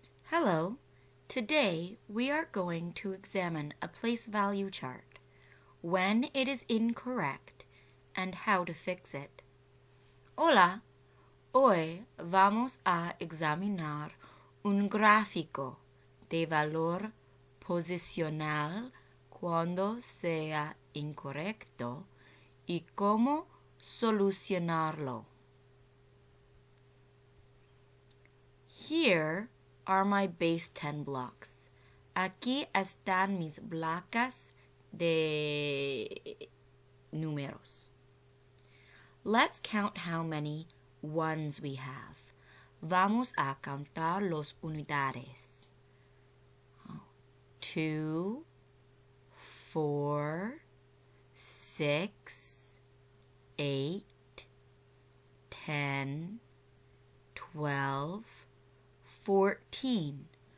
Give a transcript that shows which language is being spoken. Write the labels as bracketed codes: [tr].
[en] Hello, today we are going to examine a place value chart, when it is incorrect, and how to fix it. [es] Hola, hoy vamos a examinar un gráfico de valor posicional cuando sea incorrecto y cómo solucionarlo. [en] Here are my base 10 blocks. [es] Aquí están mis placas de números. [en] Let's count how many ones we have. [es] Vamos a contar los unidades. 2, 4, 6, 8, 10, 12, 14.